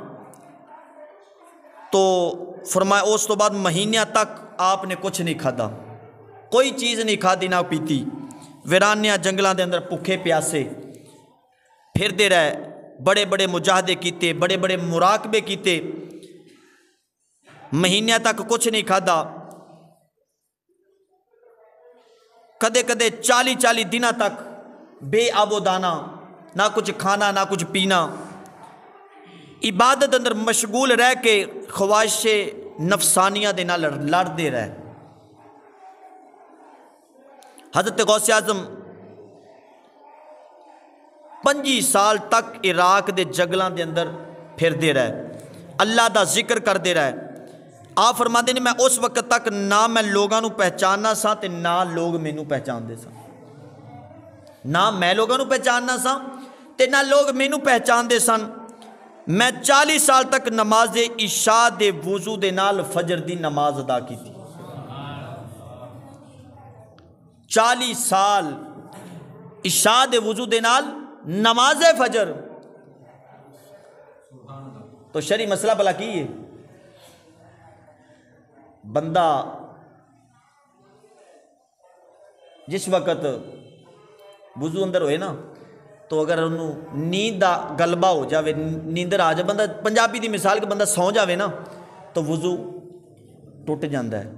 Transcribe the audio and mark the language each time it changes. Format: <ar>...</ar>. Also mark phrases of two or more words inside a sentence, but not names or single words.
<pa>تو فرمایا اس تو بعد مہینیاں تک آپ نے کچھ نہیں کھادا، کوئی چیز نہیں کھادی نہ پیتی، ویرانیاں جنگلاں دے اندر بھوکے پیاسے پھردے رہے، بڑے بڑے مجاہدے کیتے، بڑے بڑے مراقبے کیتے، مہینیاں تک کچھ نہیں کھادا، کدے کدے 40 دنوں تک بے آب و دانہ، نہ کچھ کھانا نہ کچھ پینا، عبادت اندر مشغول رہ کے خواہش نفسانیہ دے نال لڑتے رہے۔ حضرت غوث اعظم 25 سال تک عراق دے جنگلاں دے اندر پھردے رہے، اللہ دا ذکر کرتے رہے۔ آپ فرماتے ہیں میں اس وقت تک نہ میں لوگاں نو پہچاننا سا تے نہ لوگ مینوں پہچاندے سن، نہ میں لوگاں نو پہچاننا سا تے نہ لوگ مینوں پہچاندے سن۔ میں 40 سال تک نماز عشاء دے وضو دے نال فجر دی نماز ادا کی تھی، 40 سال عشاء دے وضو دے نال نماز فجر۔ تو شرعی مسئلہ بلا کی ہے، بندہ جس وقت وضو اندر ہوئے نا تو اگر انہوں نیند دا غلبہ ہو جاوے، نیندر آ جائے، بندہ پنجابی دی مثال کہ بندہ سو جاوے نا تو وضو ٹوٹ جاندہ ہے۔</pa>